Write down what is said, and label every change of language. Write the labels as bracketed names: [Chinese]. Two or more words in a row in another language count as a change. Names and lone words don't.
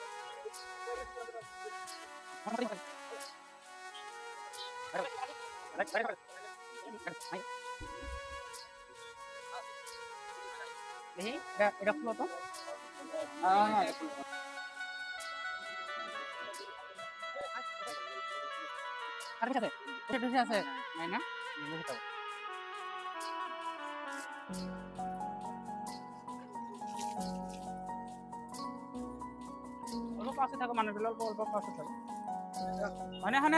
[Indonesian] Ini ada flow tuh. Ada siapa? Ada siapa? Mana? Ini tahu. [Bangla] পাশে থাকো মানে অল্প অল্প পাশে থাকো মানে